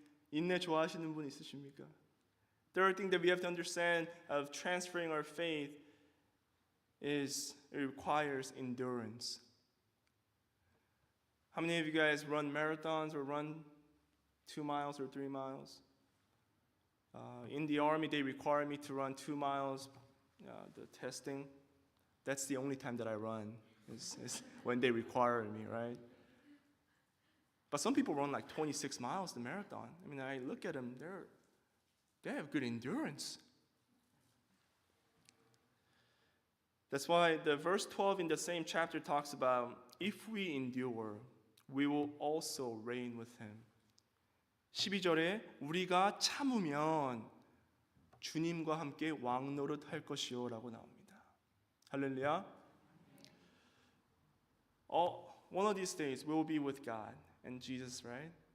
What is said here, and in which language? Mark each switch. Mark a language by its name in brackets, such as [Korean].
[Korean] 인내 좋아하시는 분 있으십니까? [English] Third thing that we have to understand of transferring our faith is it requires endurance. How many of you guys run marathons or run 2 miles or 3 miles? In the army, they require me to run 2 miles. The testing, that's the only time that I run, is when they require me, right? But some people run like 26 miles the marathon. I mean, I look at them, they have good endurance. That's why the verse 12 in the same chapter talks about if we endure, we will also reign with him. [Korean] 12절에 우리가 참으면 주님과 함께 왕노릇 할 것이요라고 나옵니다. 할렐루야. [English] One of these days we will be with God and Jesus, right?